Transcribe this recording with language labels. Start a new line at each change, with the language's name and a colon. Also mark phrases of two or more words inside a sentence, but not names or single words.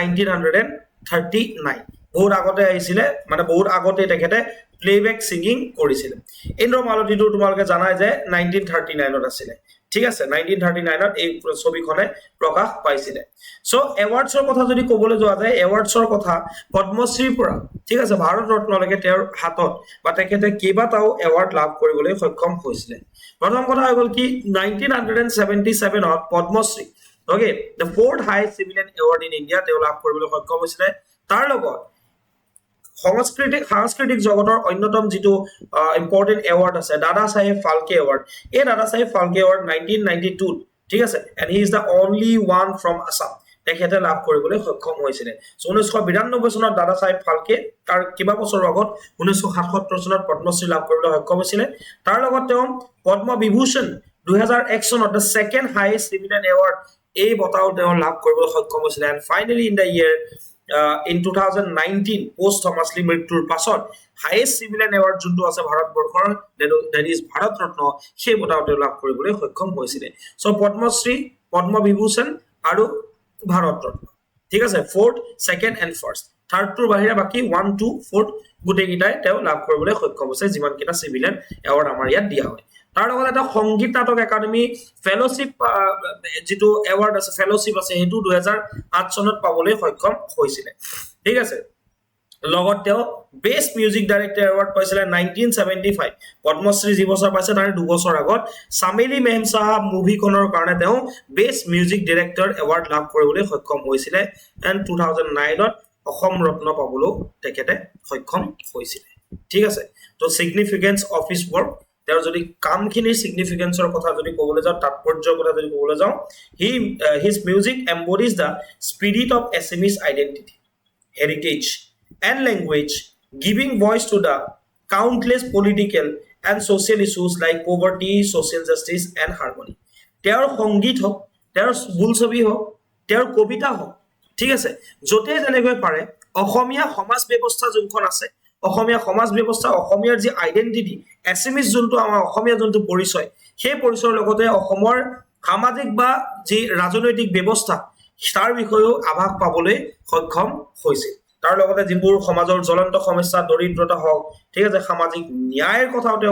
Assamese: 1939 বহুত আগতে আহিছিল মানে বহুত আগতে তেখেতে
English: playback singing
Assamese: কৰিছিল ইন্দ্ৰমালতীটো তোমালোকে জানাই যে 1939 ত আছিল ঠিক আছে 1939 ত এই ছবিখনে প্ৰকাশ পাইছিল সো এৱাৰ্ডছৰ কথা যদি ক'বলৈ যোৱা যায় এৱাৰ্ডছৰ কথা পদ্মশ্ৰীৰ পৰা ঠিক আছে ভাৰত ৰত্নলৈকে তেওঁৰ হাতত বা তেখেতে কেইবাটাও এৱাৰ্ড লাভ কৰিবলৈ সক্ষম হৈছিল প্ৰথম কথা হৈ গল কি 1977 ত পদ্মশ্ৰী ওকে
English: the fourth highest civilian award in India
Assamese: তেওঁ লাভ কৰিবলৈ সক্ষম হৈছিল তাৰ লগত সাংস্কৃতিক জগতৰ অন্যতম যেটো
English: important award
Assamese: আছে দাদা সাহেব ফালকে এৱাৰ্ড এই দাদা সাহেব ফালকে এৱাৰ্ড 1992 ঠিক আছে
English: and he is the only one from Assam
Assamese: তেখেতে লাভ কৰিবলৈ সক্ষম হৈছিল 1992 চনত দাদা সাহেব ফালকে তাৰ কিবা বছৰ আগত 1977 চনত পদ্মশ্ৰী লাভ কৰিবলৈ সক্ষম হৈছিল তাৰ লগত তেওঁ পদ্ম বিভূষণ 2001 চনত
English: the second highest civilian award
Assamese: এই বঁটাও তেওঁ লাভ কৰিবলৈ সক্ষম হৈছিল
English: and finally in the year in 2019 post Thomas Lee
Assamese: মৃত্যুৰ পাছত
English: highest civilian award
Assamese: যোনটো আছে ভাৰতবৰ্ষৰ
English: that is
Assamese: ভাৰত ৰত্ন সেই বঁটাও তেওঁ লাভ কৰিবলৈ সক্ষম হৈছিল সো পদ্মশ্ৰী পদ্ম বিভূষণ আৰু ভাৰত ৰত্ন ঠিক আছে 4th 2nd and 1st 3rd টোৰ বাহিৰে বাকি 1 2 4th গুটেই কিটাই তেওঁ লাভ কৰিবলৈ সক্ষম হৈছে যিমান কিটা
English: civilian award
Assamese: আমাৰ ইয়াত দিয়া হয় তাৰ লগত এটা সংগীত নাটক একাডেমি ফেলোশিপ যেটো এৱাৰ্ড আছে ফেলোশিপ আছে হেতু 2008 চনত পাবলৈ সক্ষম হৈছিল ঠিক আছে লগত তেওঁ
English: best music director award
Assamese: পাইছিলে 1975 পদ্মশ্ৰী যি বছৰ পাইছে তাৰ 2 বছৰ আগত চামেলি মেম সাহাব মুভিখনৰ কাৰণে তেওঁ
English: best music director award
Assamese: লাভ কৰিবলৈ সক্ষম হৈছিলে এণ্ড 2009 ত অসম ৰত্ন পাবলৈ তেখেতে সক্ষম হৈছিলে ঠিক আছে তো
English: significance of his work
Assamese: তেওঁৰ যদি কামখিনিৰ সিগনিফিকেন্সৰ কথা যদি ক'বলৈ যাওঁ তাৎপৰ্যৰ কথা যদি ক'বলৈ যাওঁ
English: his music embodies the spirit of Assamese identity heritage and language, giving voice to the countless political and social issues like poverty, social justice, and harmony.
Assamese: তেওঁৰ সংগীত হোক তেওঁৰ বোলছবি হোক তেওঁৰ কবিতা হোক ঠিক আছে যতে যেনেকৈ পাৰে অসমীয়া সমাজ ব্যৱস্থা যোনখন আছে অসমীয়া সমাজ ব্যৱস্থা অসমীয়াৰ যি আইডেন্টিটি এছএমএছ যোনটো আমাৰ অসমীয়া যোনটো পৰিচয় সেই পৰিচয়ৰ লগতে অসমৰ সামাজিক বা যি ৰাজনৈতিক ব্যৱস্থা তাৰ বিষয়েও আভাস পাবলৈ সক্ষম হৈছিল তাৰ লগতে যিবোৰ সমাজৰ জ্বলন্ত সমস্যা দৰিদ্ৰতা হওক ঠিক আছে সামাজিক ন্যায়ৰ কথাও তেওঁ